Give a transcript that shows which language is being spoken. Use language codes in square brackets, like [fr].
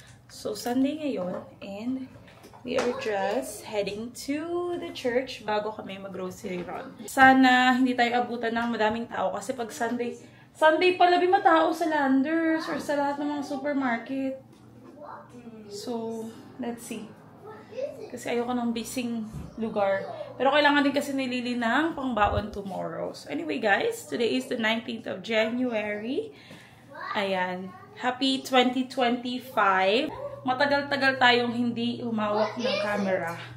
[en] So, Sunday ngayon, and we are just heading to the church [tl] bago kami mag-grocery [en] run. [tl] Sana hindi tayo abutan ng madaming tao kasi pag Sunday pala matao sa Landers or sa lahat ng mga supermarket. [en] So, let's see. [tl] Kasi ayoko ng busy lugar. Pero kailangan din kasi nilili ng pangbaon tomorrow. [en] So, anyway guys, today is the 19th of January. Ayan. Happy 2025. [tl] Matagal-tagal tayong hindi humawak ng camera.